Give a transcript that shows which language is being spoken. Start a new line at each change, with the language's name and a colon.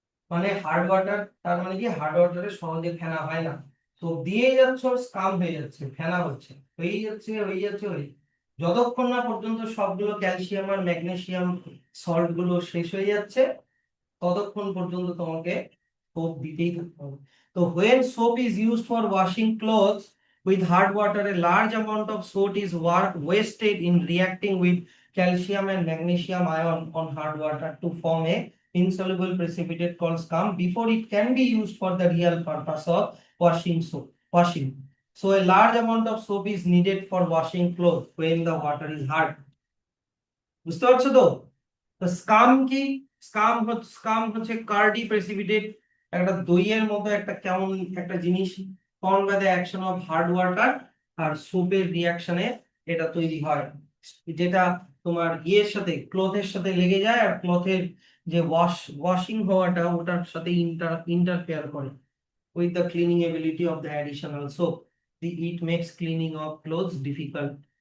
Bangla: মানে hard water, তার মানে কি হার্ড ওয়াটারে সহজে ফেনা হয় না। তো দিয়ে যাচ্ছ, স্কাম হয়ে যাচ্ছে, ফেনা হচ্ছে, হয়েই যাচ্ছে, হয়ে যাচ্ছে, হয়ে, যতক্ষণ না পর্যন্ত সবগুলো ক্যালসিয়াম আর ম্যাগনেসিয়াম সল্ট গুলো শেষ হয়ে যাচ্ছে ততক্ষণ পর্যন্ত তোমাকে সোপ দিতেই থাকতে হবে।
English: তো when soap is used for washing clothes with hard water, a large amount of soap is wasted in reacting with calcium and magnesium ion on hard water to form a insoluble precipitate called scum before it can be used for the real purpose of washing. So a large amount of soap is needed for washing clothes when the water is hard.
Bangla: বুঝতে পারছো তো? তো scam কি? Scam হচ্ছে Cardi precipitate, একটা দইয়ের মতো একটা কেমন একটা জিনিস,
English: form by the action of hard water
Bangla: আর সোপের রিয়াকশনে এটা তৈরি হয়, যেটা তোমার ইয়ের সাথে, ক্লথের সাথে লেগে যায়, আর ক্লথের যে ওয়াশিং হওয়াটা ওটার সাথে ইন্টারফেয়ার করে
English: with the cleaning ability of the additional soap. It makes cleaning of clothes difficult.